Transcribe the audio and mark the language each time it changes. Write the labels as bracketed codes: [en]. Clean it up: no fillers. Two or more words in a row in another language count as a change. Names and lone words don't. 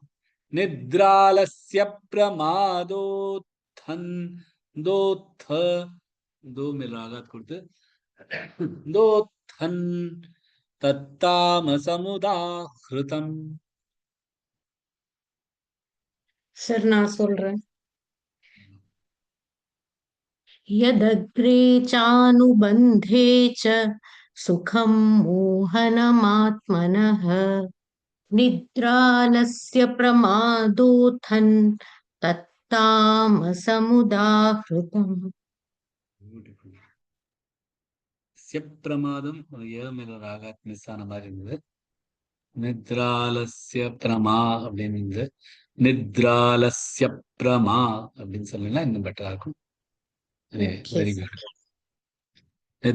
[sa] निद्रालस्य प्रमादोत्थन्, तोत्त तो मिलाक कोडुत्तु, तोत्तन् तत्तामसमुदाहृतम्. [ta] சார் நான் சொல்றேன். [sa] यदग्रे चानुबन्धे च सुखं मोहनमात्मनः निद्रालस्य प्रमादोत्थन् तत्तामसमुदाहृतम्. [ta] பிரமாதம் ராகாத் மிஸ் ஆன மாதிரி இருந்தது. [sa] निद्रालस्य प्रमा [ta] அப்படின்னு இருந்தது. [sa] निद्रालस्य प्रमा [ta] அப்படின்னு சொன்னீங்கன்னா இன்னும் பெட்டரா இருக்கும். [en] very good.